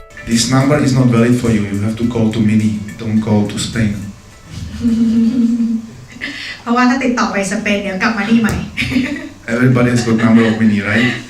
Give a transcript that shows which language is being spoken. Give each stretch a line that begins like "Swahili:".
English: this number is not valid for you. You have to call to Mini. Don't call to Spain.
Thai: เพราะว่าถ้าติดต่อไปสเปนเดี๋ยวกลับมาที่ใหม่
English: Everybody has got number of Mini, right?